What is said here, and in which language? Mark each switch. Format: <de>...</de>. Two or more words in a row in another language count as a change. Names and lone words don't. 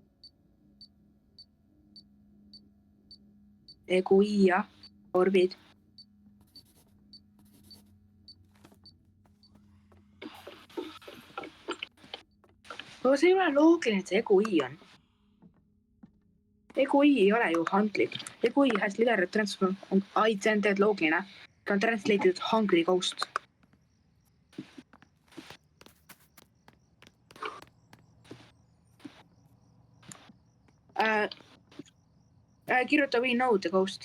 <et>Eguia, orbid. Aga see ei ole loogiline, et see Egui on. Egui ei ole ju hungry.</et> <en>Egui has literally transformed...</en> <et>Ai, see on tegelikult loogiline. Ta on</et> <en>translated hungry ghost. Kirjuta we know the ghost.</en>